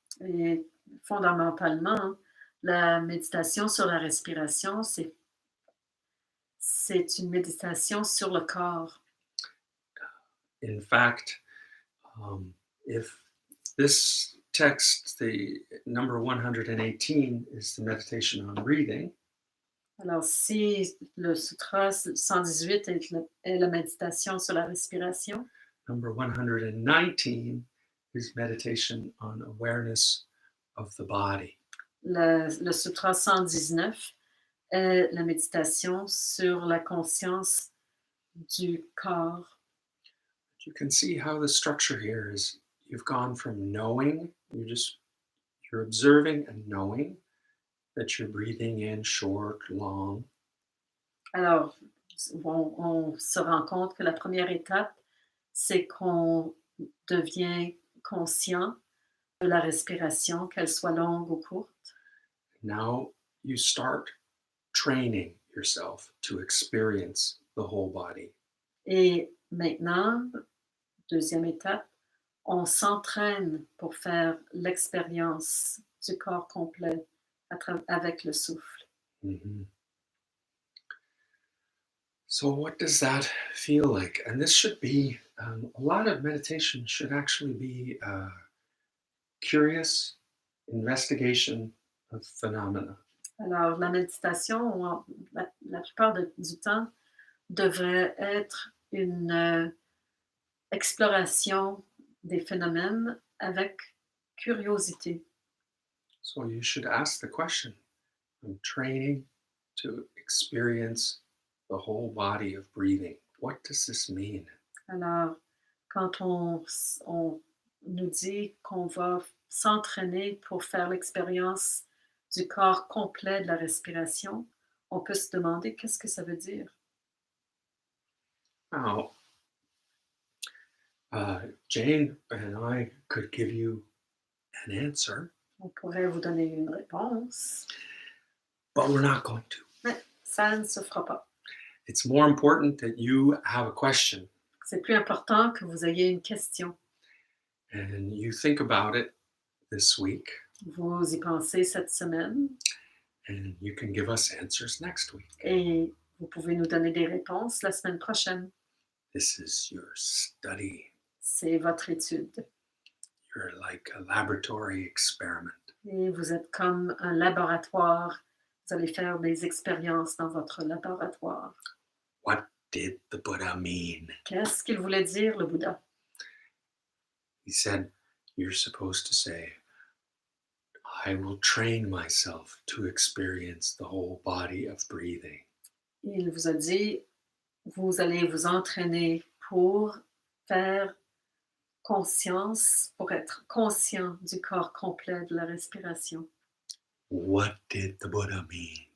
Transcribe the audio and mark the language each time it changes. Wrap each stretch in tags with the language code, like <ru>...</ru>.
<fr>Et fondamentalement, la méditation sur la respiration, c'est une méditation sur le corps.</fr> <en>In fact, if This text, the number 118, is the meditation on breathing.</en> <fr>Alors, si le sutra 118 est la méditation sur la respiration,</fr> <en>Number 119 is meditation on awareness of the body.</en> <fr>le sutra 119 est la méditation sur la conscience du corps.</fr> <en>You can see how the structure here is you've gone from knowing, you're observing and knowing that you're breathing in short, long.</en> <fr>Alors, on se rend compte que la première étape, c'est qu'on devient conscient de la respiration, qu'elle soit longue ou courte.</fr> <en>Now you start training yourself to experience the whole body.</en> <fr>Et maintenant, deuxième étape, on s'entraîne pour faire l'expérience du corps complet avec le souffle. Mhm.</fr> <en>So, what does that feel like? And this should be a lot of meditation, should actually be curious investigation of phenomena.</en> <fr>Alors, la méditation, la plupart du temps, devrait être une exploration des phénomènes avec curiosité.</fr> <en>So, you should ask the question, I'm training to experience the whole body of breathing. What does this mean?</en> <fr>Alors, quand on nous dit qu'on va s'entraîner pour faire l'expérience du corps complet de la respiration, on peut se demander qu'est-ce que ça veut dire.</fr> <en>Now, Jane and I could give you an answer,</en> <fr>On pourrait vous donner une réponse,</fr> <en>but we're not going to.</en> <fr>mais ça ne se fera pas.</fr> <en>It's more important that you have a question</en> <fr>C'est plus important que vous ayez une question.</fr> <en>and you think about it this week,</en> <fr>Vous y pensez cette semaine</fr> <en>and you can give us answers next week.</en> <fr>et vous pouvez nous donner des réponses la semaine prochaine.</fr> <en>This is your study.</en> <fr>C'est votre étude.</fr> <en>You're like a laboratory experiment.</en> <fr>Et vous êtes comme un laboratoire. Vous allez faire des expériences dans votre laboratoire.</fr> <en>What did the Buddha mean?</en> <fr>Qu'est-ce qu'il voulait dire, le Bouddha?</fr> <en>He said, you're supposed to say, I will train myself to experience the whole body of breathing.</en> <fr>Il vous a dit, vous allez vous entraîner pour faire conscience, pour être conscient du corps complet de la respiration.</fr> <en>What did the Buddha mean?</en>